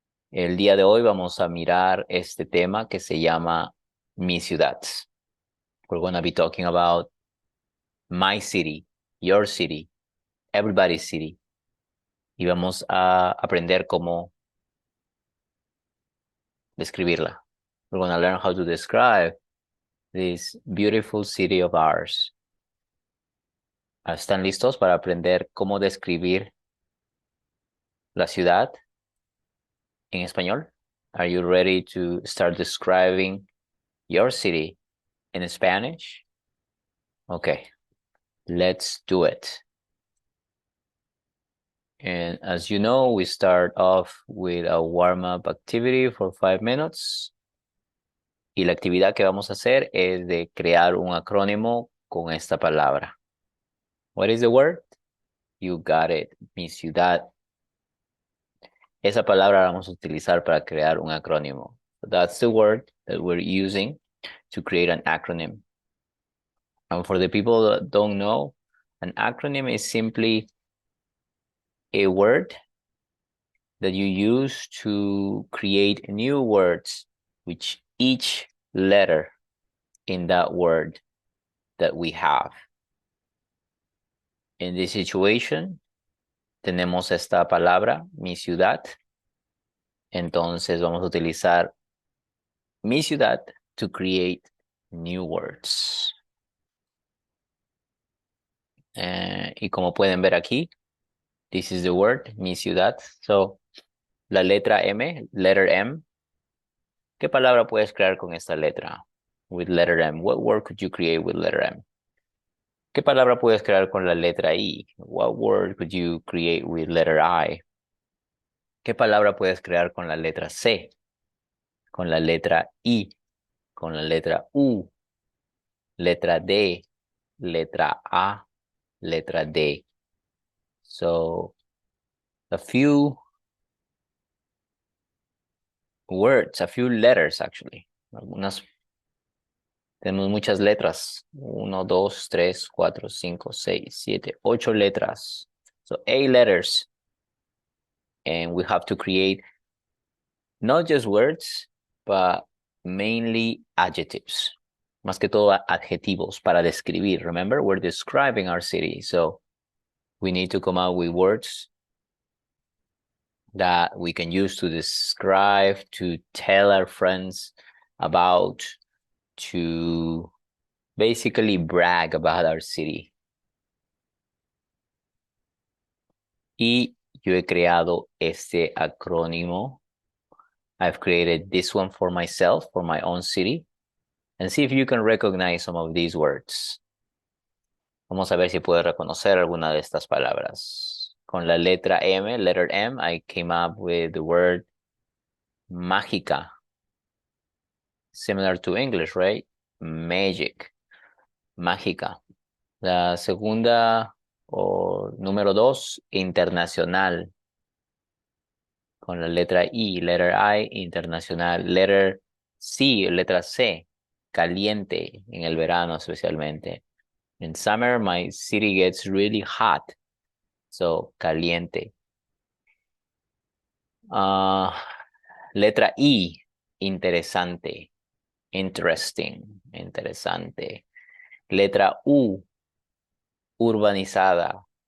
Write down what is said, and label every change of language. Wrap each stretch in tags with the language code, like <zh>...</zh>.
<es>El día de hoy vamos a mirar este tema que se llama Mi ciudad.</es> <en>We're going to be talking about my city, your city, everybody's city.</en> <es>Y vamos a aprender cómo describirla.</es> <en>We're going to learn how to describe this beautiful city of ours.</en> <es>¿Están listos para aprender cómo describir la ciudad en español?</es> <en>Are you ready to start describing your city in Spanish? Okay, let's do it. And as you know, we start off with a warm-up activity for 5 minutes.</en> <es>Y la actividad que vamos a hacer es de crear un acrónimo con esta palabra.</es> <en>What is the word? You got it,</en> <es>mi ciudad. Esa palabra la vamos a utilizar para crear un acrónimo.</es> <en>That's the word that we're using to create an acronym. And for the people that don't know, an acronym is simply a word that you use to create new words with each letter in that word that we have. In this situation,</en> <es>tenemos esta palabra, mi ciudad. Entonces vamos a utilizar mi ciudad</es> <en>to create new words.</en> <es>Y como pueden ver aquí,</es> <en>this is the word,</en> <es>mi ciudad. So, la letra M,</es> <en>letter M.</en> <es>¿Qué palabra puedes crear con esta letra?</es> <en>With letter M. What word could you create with letter M?</en> <es>¿Qué palabra puedes crear con la letra I?</es> <en>What word could you create with letter I?</en> <es>¿Qué palabra puedes crear con la letra C? Con la letra I, con la letra U, letra D, letra A, letra D.</es> <en>So, a few words, a few letters actually.</en> <es>Tenemos muchas letras. 1, 2, 3, 4, 5, 6, 7, 8 letras.</es> <en>So 8 letters. And we have to create not just words, but mainly adjectives.</en> <es>Más que todo adjetivos para describir.</es> <en>Remember, we're describing our city. So we need to come up with words that we can use to describe, to tell our friends about, to basically brag about our city.</en> <es>Y yo he creado este acrónimo.</es> <en>I've created this one for myself, for my own city. And see if you can recognize some of these words.</en> <es>Vamos a ver si puedes reconocer alguna de estas palabras. Con la letra M,</es> <en>letter M, I came up with the word mágica. Similar to English, right?</en> <es>Magic. Mágica. La segunda, o número 2, internacional. Con la letra I,</es> <en>letter I,</en> <es>internacional.</es> <en>Letter C,</en> <es>letra C, caliente, en el verano especialmente.</es> <en>In summer, my city gets really hot.</en> <es>So, caliente. Letra I, interesante. Interesting, interesante. Letra U, urbanizada.</es>